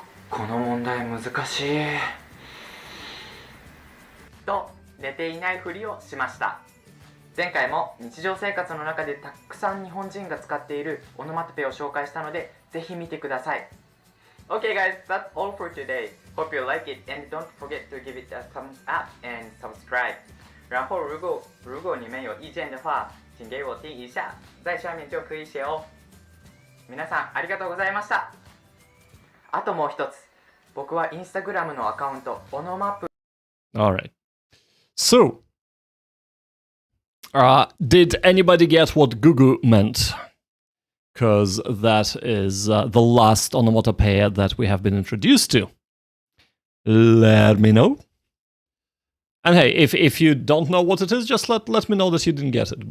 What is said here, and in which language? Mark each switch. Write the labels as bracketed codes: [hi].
[ja] この問題難しいと寝ていないふりをしました。前回も日常生活の中でたくさん日本人が使っているオノマトペを紹介したので、ぜひ見てください。 [en] Okay guys, that's all for today. Hope you like it and don't forget to give it a thumbs up and subscribe. [zh] 然后如果你们有意见的话，请给我听一下，在下面就可以写哦。 [ja] 皆さんありがとうございました。あともう一つ、僕はインスタグラムのアカウントオノマップ。 [en] Alright. So, did anybody get what Gugu meant? because that is the last onomatopoeia that we have been introduced to. Let me know. And hey, if you don't know what it is, just let me know that you didn't get it.